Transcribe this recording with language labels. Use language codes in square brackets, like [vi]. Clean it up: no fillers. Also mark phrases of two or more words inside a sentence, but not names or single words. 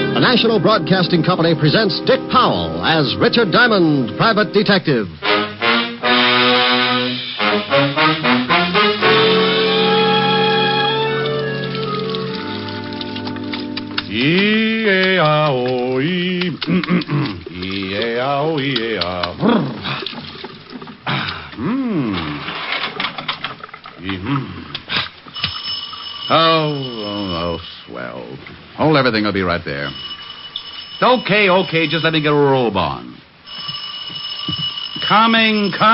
[en] National Broadcasting Company presents Dick Powell as Richard Diamond, Private Detective. E-A-O-E. E-A-O-E-A. Oh, swell. Hold everything. I'll be right there. Okay. Just let me get a robe on. Coming.